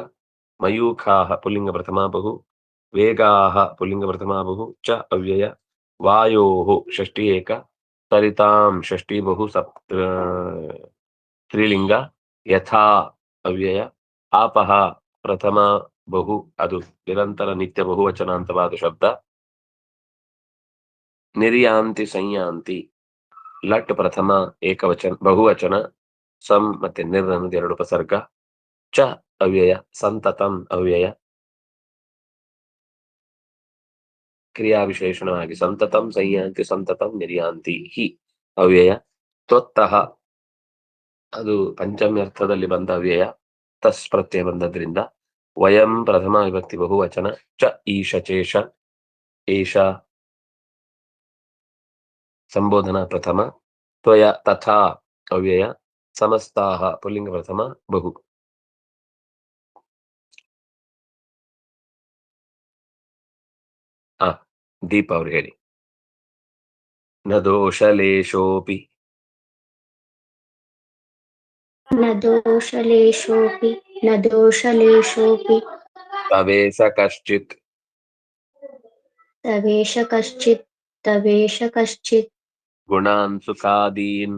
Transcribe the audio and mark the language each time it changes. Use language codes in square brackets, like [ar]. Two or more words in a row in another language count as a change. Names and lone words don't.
[kn] ಮಯೂಖಾಃ ಪುಲ್ಲಿಂಗ ಪ್ರಥಮ ಬಹು, ವೇಗಾಃ ಪುಲ್ಲಿಂಗ ಪ್ರಥಮ ಬಹು ಚ ಅವ್ಯಯ ವಾಯೋಃ ಷಷ್ಠಿ ಏಕ, ಸರಿತಾಂ ಷಷ್ಠಿ ಬಹು ಸ್ತ್ರೀಲಿಂಗ, ಯಥಾ ಅವ್ಯಯ, ಆಪಃ ಪ್ರಥಮ ಬಹು ಅದು ನಿರಂತರ ನಿತ್ಯ ಬಹುವಚನಾಂತವಾದ ಶಬ್ದ, [sa] ನಿರ್ಯಾಂತಿ ಸಂಯಾಂತಿ [kn] ಲಟ್ ಪ್ರಥಮ ಏಕವಚನ ಬಹುವಚನ, ಸಂ ಮತ್ತೆ ನಿರ್ ಅನ್ನೋದು ಎರಡು ಉಪಸರ್ಗ, ಚ ಅವ್ಯಯ, ಸಂತತಂ ಅವ್ಯಯ ಕ್ರಿಯಾ ವಿಶೇಷಣವಾಗಿ [sa] ಸಂತತಂ ಸಂಯಾಂತಿ ಸಂತತಂ ನಿರ್ಯಾಂತಿ [kn] ಹಿ ಅವ್ಯಯ, ತ್ವತ್ತಃ ಅದು ಪಂಚಮ್ಯರ್ಥದಲ್ಲಿ ಬಂದ ಅವ್ಯಯ, ತಸ್ ಪ್ರತ್ಯಯ ಬಂದದ್ರಿಂದ, ವಯಂ ಪ್ರಥಮ ವಿಭಕ್ತಿ ಬಹುವಚನ, ಚ ಈಶ ಚೇಷ ಏಷ ಸಂಬೋಧನಾ ಪ್ರಥಮ, ತ್ವಯ ತಥಾ ಅವ್ಯಯ, ಸಮಸ್ತಾಹ ಪುಲ್ಲಿಂಗ ಪ್ರಥಮ ಬಹು. ದೀಪ ಅವ್ರು ಹೇಳಿ. [sa] ನ ದೋಷಲೇಶೋಪಿ न दोषलेशोऽपि न दोषलेशोऽपि ತವೇಶ ಕಶ್ಚಿತ್ तवेश कश्चित् ಗುಣಾನ್ ಸುಖಾದೀನ್